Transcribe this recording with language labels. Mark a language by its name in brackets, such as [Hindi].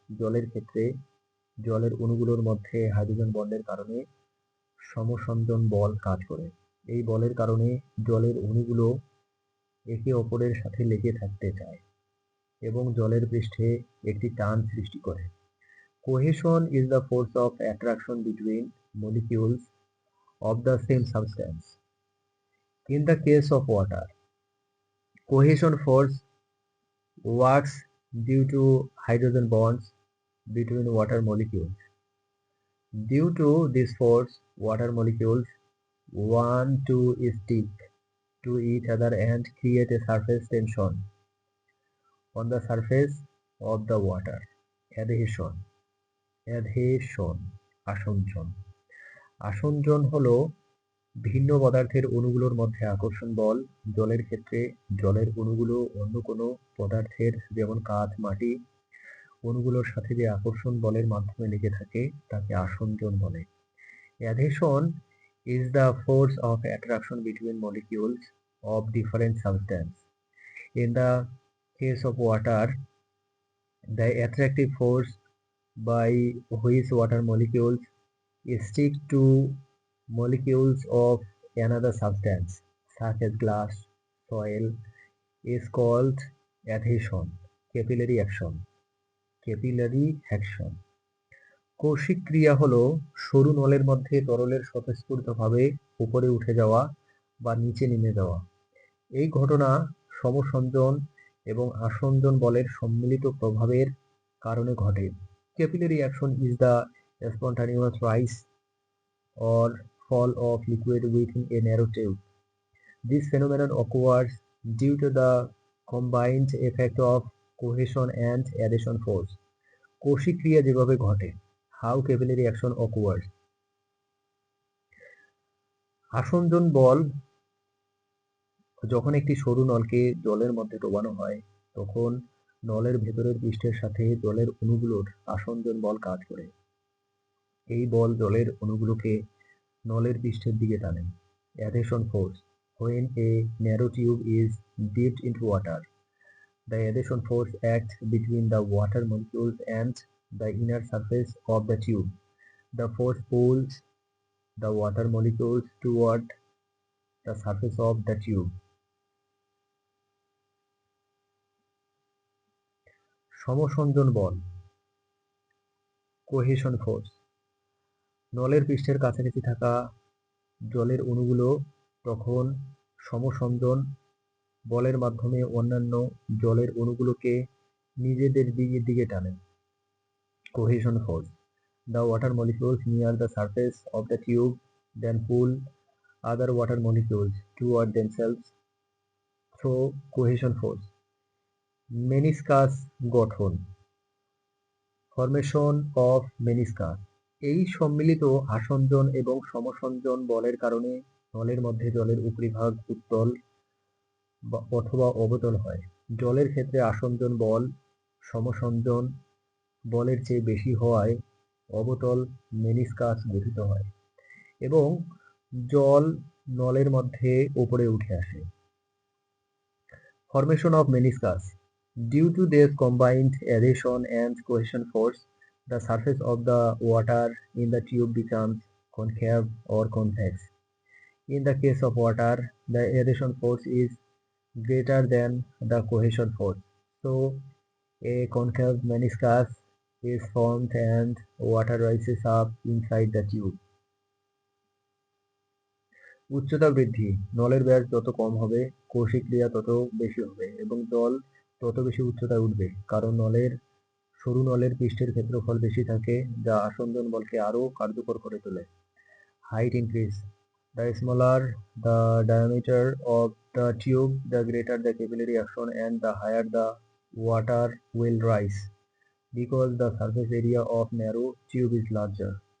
[Bangla] জলের ক্ষেত্রে জলের অণুগুলোর মধ্যে হাইড্রোজেন বন্ডের কারণে সমসঞ্জন বল কাজ করে। এই বলের কারণে জলের অণুগুলো একে অপরের সাথে লেগে থাকতে চায় এবং জলের পৃষ্ঠে একটি টান সৃষ্টি করে। [English] Cohesion is the force of attraction between molecules of the same substance. In the case of water, cohesion force works due to hydrogen bonds between water molecules. Due to this force, water molecules want to stick to each other and create a surface tension on the surface of the water. Adhesion. Adhesion আসঞ্জন। [Bangla] আসঞ্জন হলো ভিন্ন পদার্থের অণুগুলোর মধ্যে আকর্ষণ বল। জলের ক্ষেত্রে জলের অণুগুলো অন্য কোনো পদার্থের যেমন কাঁচ, মাটি অণুগুলোর সাথে যে আকর্ষণ বলের মাধ্যমে লেগে থাকে তাকে আসঞ্জন বলে। Adhesion is the force of attraction between molecules of different substance. In the case of water, the attractive force by which water molecules stick to molecules of another substance, such as glass, soil, is called adhesion. [English] Capillary action. Capillary action. [Bangla] Kaushik ক্রিয়া হলো সরু নলের মধ্যে তরলের স্বতঃস্ফূর্তভাবে উপরে উঠে যাওয়া বা নিচে নেমে যাওয়া। এই ঘটনা সমসঞ্জন এবং আসঞ্জন বলের সম্মিলিত প্রভাবের কারণে ঘটে। [English] Capillary action is the spontaneous rise or fall of liquid within a narrow tube. This phenomenon occurs due to the combined effect of cohesion and adhesion force. [Bangla] Kaushik ক্রিয়া যেভাবে ঘটে, [English] how capillary action occurs. [Bangla] আসঞ্জন বল যখন একটি সরু নলকে জলের মধ্যে ডোবানো হয় তখন নলের ভেতরের পৃষ্ঠের সাথে জলের অণুগুলোর আসঞ্জন বল কাজ করে। এই বল জলের অণুগুলোকে নলের পৃষ্ঠের দিকে টানে। [English] Adhesion force. When a narrow tube is dipped into water, the adhesion force acts between the water molecules and the inner surface of the tube. The force pulls the water molecules toward the surface of the tube. [Bangla] সমসঞ্জন ball, [English] Cohesion force. [Bangla] নলের পৃষ্ঠের কাছাকাছি থাকা জলের অণুগুলো তখন সমসঞ্জন বলের মাধ্যমে অন্যান্য জলের অণুগুলোকে নিজেদের দিকে টানে। [English] Cohesion force. The water molecules near the surface of the tube then pull other water molecules toward themselves through cohesion force. [Bangla] Meniscus গঠন, [English] Formation of meniscus. [Bangla] এই সম্মিলিত আসঞ্জন এবং সমসঞ্জন বলের কারণে নলের মধ্যে জলের উপরিভাগ উত্তল অথবা অবতল হয়। জলের ক্ষেত্রে আসঞ্জন বল সমসঞ্জন বলের চেয়ে বেশি হওয়ায় অবতল মেনিসকাস গঠিত হয় এবং জল নলের মধ্যে উপরে উঠে আসে। [English] Formation of meniscus. Due to this combined adhesion and cohesion force, the surface of the water in the tube becomes concave or convex. In the case of water, the adhesion force is greater than the cohesion force. So, a concave meniscus is formed and water rises up inside the tube. [Bangla] উচ্চতা বৃদ্ধি, নলের ব্যাস যত কম হবে কৌশিক ক্রিয়া তত বেশি হবে এবং জল তত বেশি উচ্চতায় উঠবে, কারণ সরু নলের পৃষ্ঠের ক্ষেত্রফল বেশি থাকে যা আসঞ্জন বলকে আরো কার্যকর করে তোলে। [English] Height increase. The smaller the diameter of the tube, the greater the capillary action and the higher the water will rise because the surface area of narrow tube is larger.